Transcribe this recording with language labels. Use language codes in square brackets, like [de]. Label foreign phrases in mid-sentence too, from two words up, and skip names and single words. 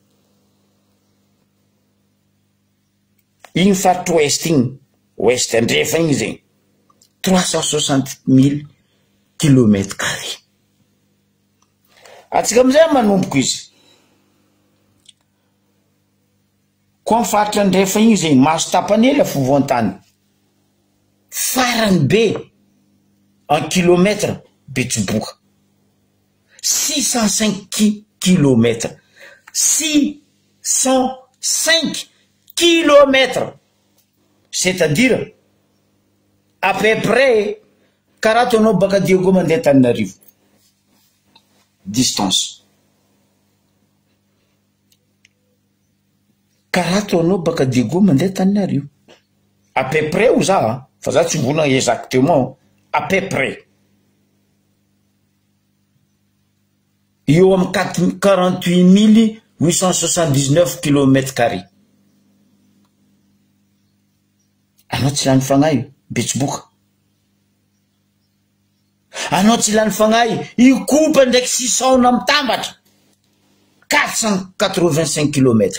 [mg] Igny faritra ouest igny ouest andrefa igny zegny 360 000 [fr] kilomètres carrés. [mg] Atsika amizay manomboko izy. Koa ny faritra andrefa igny zegny maso tapany ela fovoan-tany. Farany be [fr] en kilomètres [mg] Betsiboka 605 kilomètres. [fr] 605 kilomètres. C'est-à-dire, à peu près, Karatono Bakadiego Mandetanarivo. Distance. Karatono Bakadiego Mandetanarivo. À peu près, où ça, hein? Tu voulais exactement, à peu près. Il y a 48 879 km². [mg] Anao tsy lany fagnahy Betsiboka. Anao tsy lany fagnahy ikopa ndraiky sisaona mitambatra 485 km.